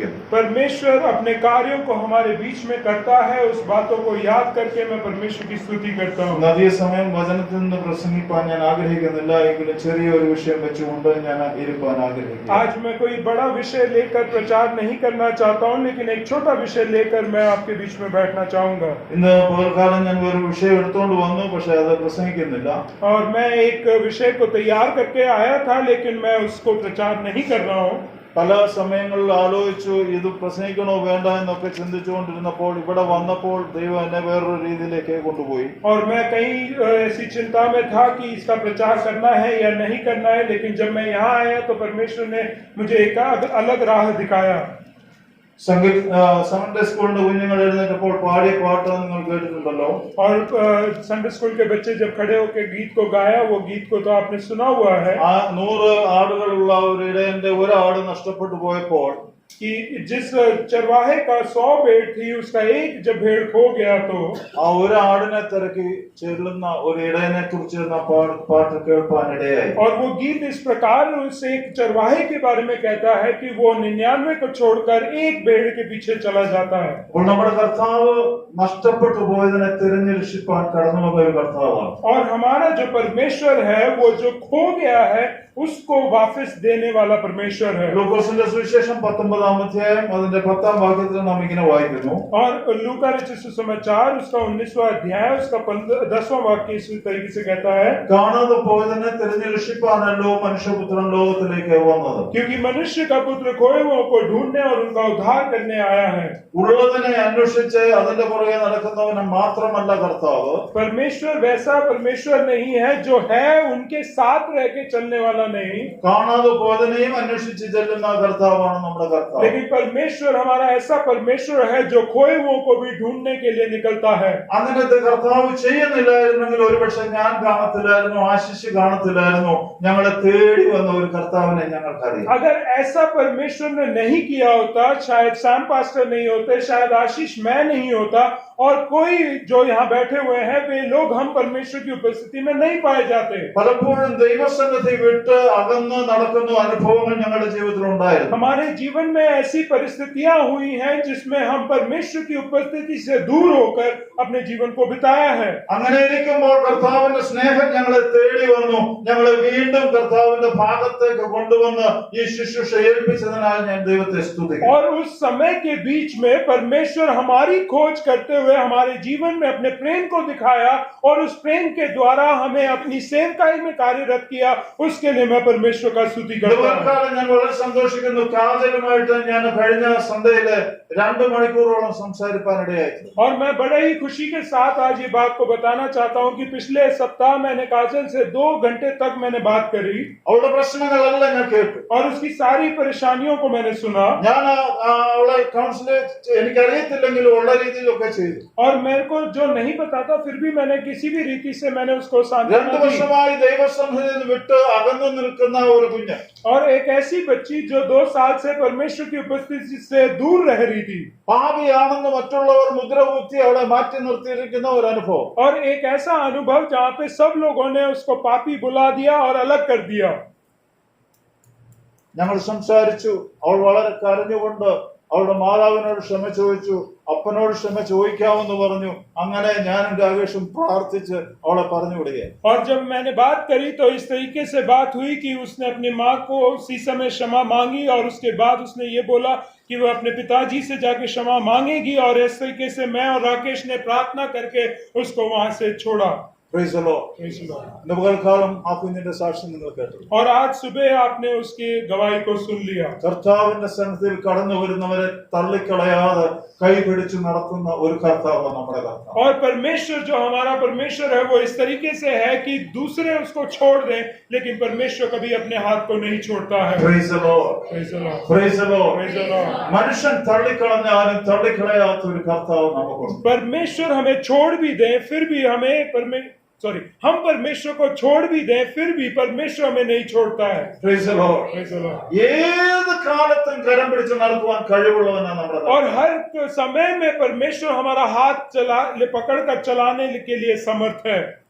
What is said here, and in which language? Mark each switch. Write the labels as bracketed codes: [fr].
[hi] परमेश्वर अपने कार्यों को हमारे बीच में करता है, उस बातों को याद करके मैं परमेश्वर की स्तुति करता हूँ। [ml] नदिया समय वचनത്തിൽ പ്രസംഗിപ്പാൻ ഞാൻ ആഗ്രഹിക്കുന്നില്ല, എങ്കിലും ചെറിയൊരു വിഷയം വെച്ചുകൊണ്ട് ഞാൻ ഇരുപ്പാൻ ആഗ്രഹിക്കുന്നു। [hi] आज मैं कोई बड़ा विषय लेकर प्रचार नहीं करना चाहता हूँ, लेकिन एक छोटा विषय लेकर मैं आपके बीच में बैठना चाहूंगा। [ml] ഇന്ന് പകൽക്കാലം ഞാൻ ഒരു വിഷയം എടുത്തുകൊണ്ട് വന്നു, പക്ഷേ അത് പ്രസംഗിക്കുന്നില്ല। [hi] और मैं एक विषय को तैयार करके आया था, लेकिन मैं उसको प्रचार नहीं कर रहा हूँ। [ml] പല സമയങ്ങളിൽ ആലോചിച്ചു ഇത് പ്രസംഗിക്കണോ വേണ്ട എന്നൊക്കെ ചിന്തിച്ചുകൊണ്ടിരുന്നപ്പോൾ ഇവിടെ വന്നപ്പോൾ ദൈവം എന്നെ വേറൊരു രീതിയിലേക്ക് കൊണ്ടുപോയി। [hi] और मैं कहीं ऐसी चिंता में था कि इसका प्रचार करना है या नहीं करना है, लेकिन जब मैं यहाँ आया तो परमेश्वर ने मुझे एक अलग राह दिखाया। [ml] സൺഡേ സ്കൂളിന്റെ കുഞ്ഞുങ്ങൾ എഴുന്നേറ്റപ്പോൾ പാടിയ പാട്ട് നിങ്ങൾ കേട്ടിട്ടുണ്ടല്ലോ। [hi] और संडे स्कूल के बच्चे जब खड़े होकर गीत को गाया, वो गीत को तो आपने सुना हुआ है। [ml] 100 ആടുകളുള്ള ഒരു ഇടയന്റെ ഒരു ആട് നഷ്ടപ്പെട്ടു പോയപ്പോൾ [hi] कि जिस चरवाहे का 100 भेड़ थी, उसका एक जब भेड़ खो गया तो [ml] ആ ഒരു ആടിനെ തിരക്കി ചെല്ലുന്ന ഒരു ഇടയനെ കുറിച്ച് പാട്ട് കേൾപ്പാൻ ഇടയായി। [hi] और वो गीत इस प्रकार उस एक चरवाहे के बारे में कहता है कि वो 99 को छोड़कर एक भेड़ के पीछे चला जाता है। [ml] അപ്പോൾ നമ്മുടെ കർത്താവ് നഷ്ടപ്പെട്ടു പോയതിനെ തിരഞ്ഞെടുപ്പാൻ കടന്നു വന്ന ഒരു കർത്താവാണ്। [hi] और हमारा जो परमेश्वर है, वो जो खो गया है उसको वापस देने वाला परमेश्वर है। [ml] ലൂക്കോസിന്റെ സുവിശേഷം 19-ാം അധ്യായം അതിന്റെ 10-ാം വാക്യത്തിൽ നാം ഇങ്ങനെ വായിക്കുന്നു। [hi] और लूका रचित सुसमाचार उसका 19वां अध्याय उसका 10वां वाक्य इस तरीके से कहता है, [ml] കാണാതെ പോയതിനെ തിരഞ്ഞെടുപ്പാനല്ലോ മനുഷ്യപുത്രൻ ലോകത്തിലേക്ക് വന്നത്। [hi] क्योंकि मनुष्य का पुत्र खोए हुओं को ढूंढने और उनका उद्धार करने आया है। [ml] ഉള്ളതിനെ അന്വേഷിച്ച് അതിന്റെ പുറകെ നടക്കുന്നവന് മാത്രമല്ല കർത്താവ്, [hi] परमेश्वर वैसा परमेश्वर नहीं है जो है उनके साथ रह के चलने वाला नहीं, [ml] കാണാതെ പോയതിനെയും അന്വേഷിച്ച് ചെല്ലുന്ന കർത്താവാണ് നമ്മുടെ കർത്താവ്। [hi] लेकिन परमेश्वर हमारा ऐसा परमेश्वर है जो खोए हुओं को भी ढूंढने के लिए निकलता है। [ml] അങ്ങനത്തെ കർത്താവ് ചെയ്യുന്നില്ലായിരുന്നെങ്കിൽ ഒരുപക്ഷെ ഞാൻ കാണത്തില്ലായിരുന്നു, ആശിഷ് കാണത്തില്ലായിരുന്നു, ഞങ്ങളെ തേടി വന്ന ഒരു കർത്താവിനെ ഞങ്ങൾക്കറിയാം। [hi] अगर ऐसा परमेश्वर ने नहीं किया होता, शायद सैम पास्टर नहीं होते, शायद आशीष मैं नहीं होता, और कोई जो यहाँ बैठे हुए हैं वे लोग हम परमेश्वर की उपस्थिति में नहीं पाए जाते। [ml] പലപ്പോഴും ദൈവസന്നിധി വിട്ട് അകന്ന് നടക്കുന്ന അനുഭവങ്ങൾ ഞങ്ങളുടെ ജീവിതത്തിൽ ഉണ്ടായിരുന്നു। [hi] हमारे जीवन में ऐसी परिस्थितियां हुई हैं जिसमें हम परमेश्वर की उपस्थिति से दूर होकर अपने जीवन को बिताया है। [ml] അങ്ങനെ ഇരിക്കുമ്പോൾ കർത്താവിന്റെ സ്നേഹം ഞങ്ങളെ തേടി വന്നു, ഞങ്ങളെ വീണ്ടും കർത്താവിന്റെ ഭാഗത്തേക്ക് കൊണ്ടുവന്ന് ഈ ശുശ്രൂഷ ഏൽപ്പിച്ചതിനാൽ ഞാൻ ദൈവത്തെ സ്തുതിക്കുന്നു। [hi] और उस समय के बीच में परमेश्वर हमारी खोज करते हुए हमारे जीवन में अपने प्रेम को दिखाया और उस प्रेम के द्वारा हमें अपनी सेवकाई में कार्यरत किया, उसके लिए मैं परमेश्वर का स्तुति करता हूं। [ml] ഞാൻ വളരെ സന്തോഷിക്കുന്നു, കാജലുമായിട്ട് ഞാൻ കഴിഞ്ഞ സൺഡേയില് 2 മണിക്കൂറോളം സംസാരിക്കാനിടയായി। [hi] और मैं बड़े ही खुशी के साथ आज ये बात को बताना चाहता हूं कि पिछले सप्ताह मैंने काजल से 2 घंटे तक मैंने बात करी [ml] അവളുടെ പ്രശ്നങ്ങളെല്ലാം ഞാൻ കേട്ടു, [hi] और उसकी सारी परेशानियों को मैंने सुना। [ml] ഞാൻ അവളെ കൗൺസിലിംഗ് എനിക്കറിയത്തില്ലെങ്കിലും ഉള്ള രീതിയിലൊക്കെ ചെയ്തു। [hi] और मेरे को जो नहीं पता था फिर भी मैंने किसी भी रीति से मैंने उसको [ml] 2 വർഷമായി ദൈവസന്നിധിയിൽ വിട്ട് അകന്നു നിൽക്കുന്ന ഒരു കുഞ്ഞ്, [hi] और एक ऐसी बच्ची जो 2 साल से परमेश्वर की उपस्थिति से दूर रह रही थी, [ml] പാപിയാണെന്ന് മറ്റുള്ളവർ മുദ്ര കുത്തി അവളെ മാറ്റി നിർത്തിയിരിക്കുന്ന ഒരു അനുഭവം। [hi] और एक ऐसा अनुभव जहाँ पे सब लोगों ने उसको पापी बुला दिया और अलग कर दिया। [ml] ഞങ്ങൾ സംസാരിച്ചു, അവൾ വളരെ കരഞ്ഞുകൊണ്ട് അവളുടെ മാതാവിനോട് ക്ഷമ ചോദിച്ചു, അപ്പനോട് ക്ഷമ ചോദിക്കാമെന്ന് പറഞ്ഞു. അങ്ങനെ ഞാനും രാകേഷും പ്രാർത്ഥിച്ച് അവളെ പറഞ്ഞു വിടുകയാണ്. [hi] और जब मैंने बात करी तो इस तरीके से बात हुई कि उसने अपनी माँ को उसी समय क्षमा मांगी और उसके बाद उसने ये बोला कि वो अपने पिताजी से जाके क्षमा मांगेगी, और इस तरीके से मैं और राकेश ने प्रार्थना करके उसको वहां से छोड़ा। [en] Praise the Lord. Praise the Lord. [ml] ഇന്ന് പകൽക്കാലം ആ കുഞ്ഞിന്റെ സാക്ഷ്യം നിങ്ങൾ കേട്ടു. [hi] और आज सुबह आपने उसकी गवाही को सुन लिया। [ml] കർത്താവിന്റെ സന്നിധിയിൽ കടന്നു വരുന്നവരെ തള്ളിക്കളയാതെ കൈപിടിച്ച് നടത്തുന്ന ഒരു കർത്താവ് നമ്മുടെ കർത്താവ്. [hi] और परमेश्वर जो हमारा परमेश्वर है वो इस तरीके से है कि दूसरे उसको छोड़ दें, लेकिन परमेश्वर कभी अपने हाथ को नहीं छोड़ता है। [en] Praise the Lord. Praise the Lord. Praise the Lord. Praise the Lord. [ml] മനുഷ്യൻ തള്ളിക്കളഞ്ഞാലും തള്ളിക്കളയാത്ത ഒരു കർത്താവ് നമുക്കുണ്ട്. [hi] परमेश्वर हमें छोड़ भी दे फिर भी हमें हम परमेश्वर को छोड़ भी दें फिर भी परमेश्वर हमें नहीं छोड़ता है। [en] Praise the Lord. Praise the Lord. [ml] ഏത് കാലത്തും കരം പിടിച്ച് നടത്തുവാൻ കഴിവുള്ളവനാണ് നമ്മുടെ കർത്താവ്. [hi] और हर समय में परमेश्वर हमारा हाथ पकड़ कर चलाने के लिए समर्थ है।